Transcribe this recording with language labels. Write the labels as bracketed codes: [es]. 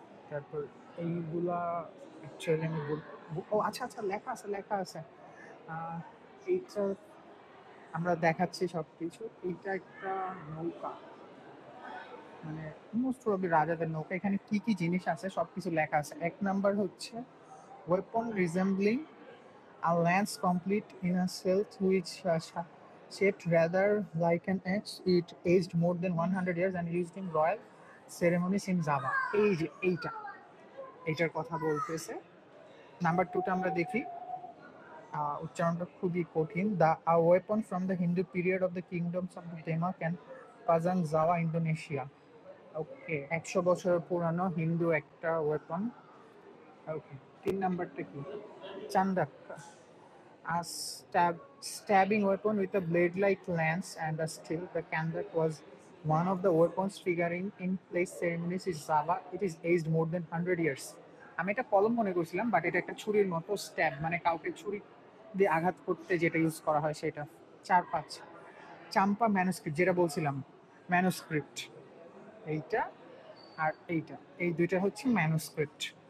[bn] তারপর এইগুলা অ্যাকচুয়ালি আমি ও আচ্ছা আচ্ছা, লেখা আছে লেখা আছে। এইটা আমরা দেখাচ্ছি সব কিছু। এইটা একটা নৌকা, মানে মোস্ট প্রবাবলি রাজাদের নৌকা। এখানে কি কি জিনিস আছে সব কিছু লেখা আছে। এক নাম্বার হচ্ছে [en] Weapon resembling a lance complete in a sheath which shaped rather like an axe. It aged more than 100 years and used in royal ceremonies in Java. [bn] এই যে এইটার কথা বলতেছে। নাম্বার টুটা আমরা দেখি, উচ্চারণটা খুবই কঠিন। [en] The weapon from the Hindu period of the kingdoms of Demak and Pajang Java Indonesia. [bn] ওকে, 100 বছর পুরানো হিন্দু একটা ওয়েপন। ওকে, তিন নাম্বারটা কি? [en] চান্দাক, a stabbing weapon with a blade-like lance and a steel. The kandak was one of the weapons figuring in place ceremonies in Java. It is aged more than 100 years. [bn] আমি এটা কলম মনে করছিলাম, বাট এটা একটা ছুরির মতো স্ট্যাব, মানে কাউকে ছুরি দিয়ে আঘাত করতে যেটা ইউজ করা হয় সেটা। 4-5 চাম্পা ম্যানুস্ক্রিপ্ট, যেটা বলছিলাম ম্যানুস্ক্রিপ্ট, এইটা আর এইটা, এই দুইটা হচ্ছে ম্যানুস্ক্রিপ্ট।